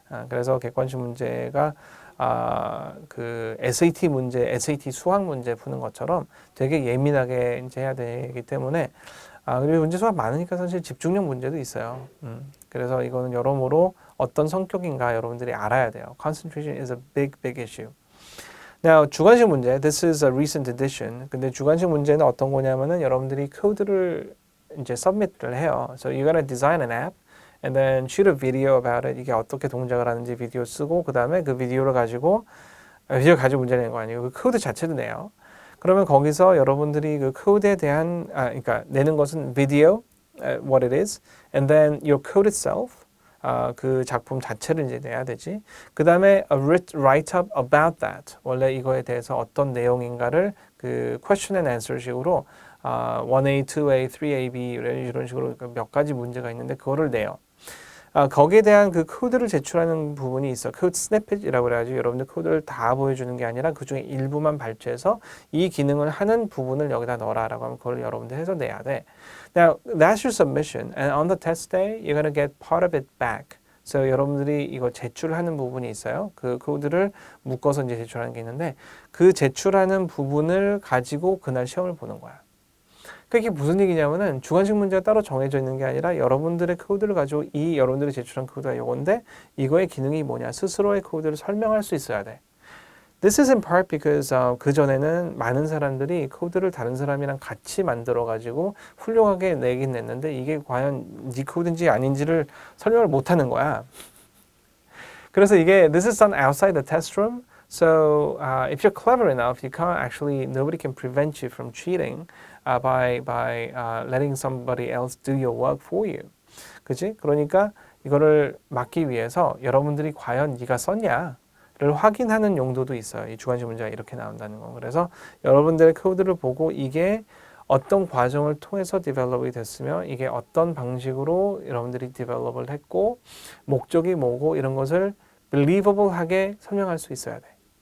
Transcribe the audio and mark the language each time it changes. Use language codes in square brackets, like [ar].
[ko] 그래서 객관식 문제가 그 SAT 문제, SAT 수학 문제 푸는 것처럼 되게 예민하게 이제 해야 되기 때문에 그리고 문제 수가 많으니까 사실 집중력 문제도 있어요. 그래서 이거는 여러모로 어떤 성격인가 여러분들이 알아야 돼요. [en] Concentration is a big issue. Now, [ko] 주관식 문제, [en] this is a recent addition. [ko] 근데 주관식 문제는 어떤 거냐면은 여러분들이 코드를 이제 submit를 해요. [en] So you're gonna design an app. And then shoot a video about it. [ko] 이게 어떻게 동작을 하는지 비디오 쓰고 그 다음에 그 비디오 가지고 문제 내는 거 아니에요. 그 코드 자체도 내요. 그러면 거기서 여러분들이 그 코드에 대한 그러니까 내는 것은 [en] video, what it is, and then your code itself, [ko] 그 작품 자체를 이제 내야 되지. 그 다음에 [en] a write-up about that. [ko] 원래 이거에 대해서 어떤 내용인가를 그 [en] question and answer [ko] 식으로 1A, 2A, 3AB 이런 식으로 몇 가지 문제가 있는데 그거를 내요. 거기에 대한 그 코드를 제출하는 부분이 있어. 코드 스니펫이라고 그래가지고 여러분들 코드를 다 보여주는 게 아니라 그 중에 일부만 발췌해서 이 기능을 하는 부분을 여기다 넣어라라고 하면 그걸 여러분들 해서 내야 돼. [en] Now, that's your submission. And on the test day, you're gonna get part of it back. [ko] So 여러분들이 이거 제출하는 부분이 있어요. 그 코드를 묶어서 이제 제출하는 게 있는데 그 제출하는 부분을 가지고 그날 시험을 보는 거야. 그게 무슨 얘기냐면은 주관식 문제가 따로 정해져 있는 게 아니라 여러분들의 코드를 가지고 이 여러분들이 제출한 코드가 이건데 이거의 기능이 뭐냐 스스로의 코드를 설명할 수 있어야 돼. [en] This is in part because [ko] 그 전에는 많은 사람들이 코드를 다른 사람이랑 같이 만들어 가지고 훌륭하게 내긴 냈는데 이게 과연 네 코드인지 아닌지를 설명을 못 하는 거야. 그래서 이게 [en] this is done outside the test room. So if you're clever enough, you can't actually nobody can prevent you from cheating. by letting somebody else do your work for you. [ko] 그치? 그러니까 이거를 막기 위해서 여러분들이 과연 네가 썼냐를 확인하는 용도도 있어요. 이 주관식 문제가 이렇게 나온다는 거. 그래서 여러분들의 코드를 보고 이게 어떤 과정을 통해서 디벨롭이 됐으며 이게 어떤 방식으로 여러분들이 디벨롭을 했고 목적이 뭐고 이런 것을 believable하게 설명할 수 있어야 돼.